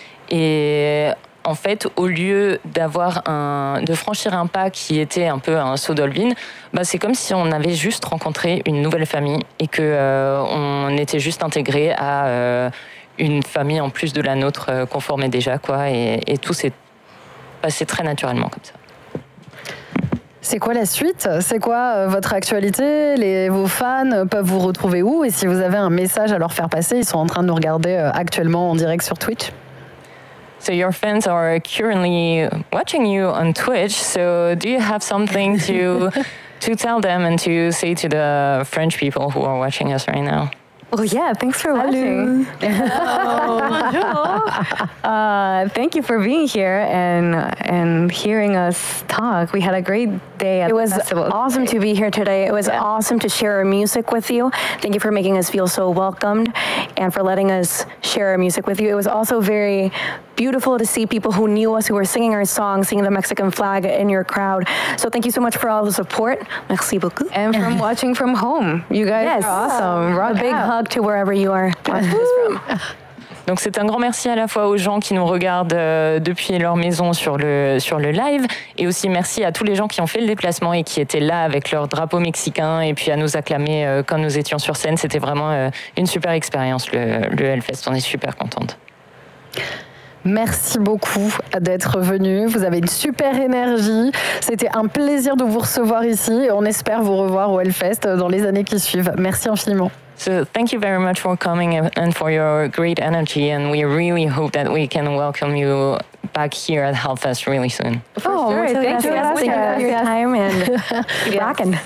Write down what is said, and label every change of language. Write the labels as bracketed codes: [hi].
[fr] Et en fait, au lieu de franchir un pas qui était un peu un saut d'Olbin, c'est comme si on avait juste rencontré une nouvelle famille et qu'on était juste intégré à une famille en plus de la nôtre qu'on formait déjà, quoi. Et tout s'est passé très naturellement comme ça. C'est quoi la suite? C'est quoi votre actualité? Vos fans peuvent vous retrouver où? Et si vous avez un message à leur faire passer, ils sont en train de nous regarder actuellement en direct sur Twitch. [en] So your fans are currently watching you on Twitch. So do you have something to tell them and to say to the French people who are watching us right now? Well, yeah, thanks for watching. Thank you for being here and hearing us talk. We had a great day at the festival. It was awesome to be here today. It was awesome to share our music with you. Thank you for making us feel so welcomed and for letting us share our music with you. It was also very beautiful to see people who knew us, who were singing our songs, singing the Mexican flag in your crowd. So thank you so much for all the support. [fr] Merci beaucoup. [en] And from watching from home. You guys are awesome. A big hug to wherever you are watching this from. [fr] Donc c'est un grand merci à la fois aux gens qui nous regardent depuis leur maison sur le live, et aussi merci à tous les gens qui ont fait le déplacement et qui étaient là avec leur drapeau mexicain et puis à nous acclamer quand nous étions sur scène. C'était vraiment une super expérience, le Hellfest. On est super contente. Merci beaucoup d'être venu. Vous avez une super énergie. C'était un plaisir de vous recevoir ici et on espère vous revoir au Hellfest dans les années qui suivent. Merci infiniment. [en] So thank you very much for coming and for your great energy, and we really hope that we can welcome you back here at Hellfest really soon. Oh, sure. Thank you for your time and rocking.